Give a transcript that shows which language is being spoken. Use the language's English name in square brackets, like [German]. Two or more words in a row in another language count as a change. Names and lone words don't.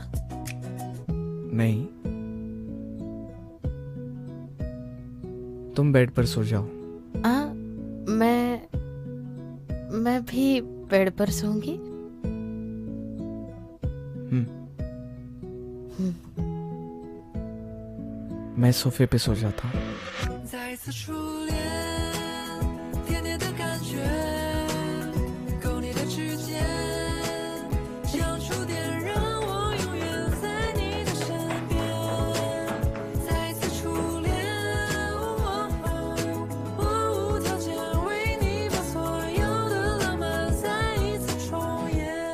[Hindi] नहीं, तुम बेड पर सो जाओ। मैं भी बेड पर सोऊंगी। मैं सोफे पे सो जाता हूँ। [Chinese] 再一次初恋，甜甜的感觉，勾你的指尖，像触电，让我永远在你的身边。再一次初恋，我无条件为你把所有的浪漫再一次重演。